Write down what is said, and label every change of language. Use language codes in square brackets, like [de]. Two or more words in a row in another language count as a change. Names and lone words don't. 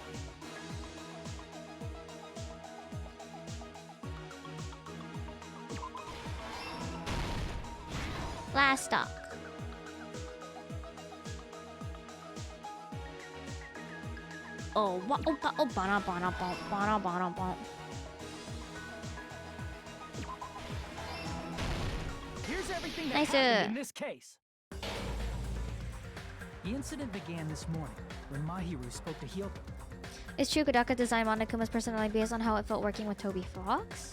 [en] Last stop. Oh, what? Oh, ba-na-ba-na-ba-na-ba-na-ba. Here's everything that Nice, happened in this case. The incident began this morning when Mahiru spoke to Hiyoko. Is true Kodaka designed Monokuma's personality based on how it felt working with Toby Fox?